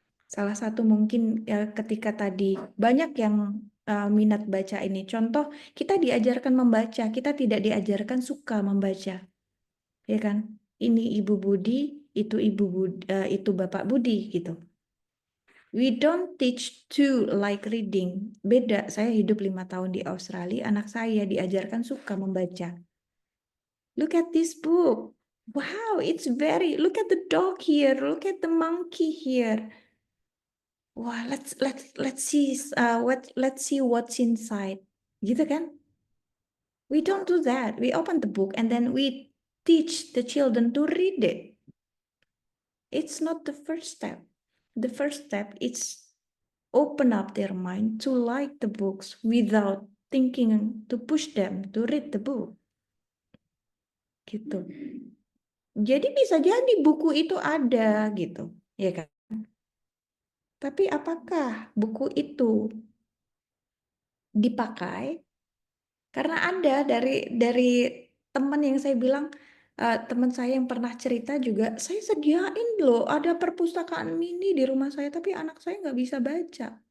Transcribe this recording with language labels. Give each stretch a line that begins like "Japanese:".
Indonesian: Salah satu mungkin ketika tadi banyak yang minat baca ini. Contoh, kita diajarkan membaca, kita tidak diajarkan suka membaca. Ya kan? Ini Ibu Budi, itu itu Bapak Budi gitu.
English: We don't teach to like reading.
Indonesian: Beda, saya hidup 5 tahun di Australia, anak saya diajarkan suka membaca.
English: Look at this book. Wow, look at the dog here, look at the monkey here. Wah, let's see what's inside. Gitu kan? We don't do that. We open the book and then we teach the children to read it. It's not the first step. The first step is open up their mind to like the books without thinking to push them to read the book.
Indonesian: Gitu. Jadi bisa jadi buku itu ada gitu, ya kan? Tapi apakah buku itu dipakai? Karena ada dari teman yang saya bilang, teman saya yang pernah cerita juga, saya sediain loh ada perpustakaan mini di rumah saya, tapi anak saya nggak bisa baca.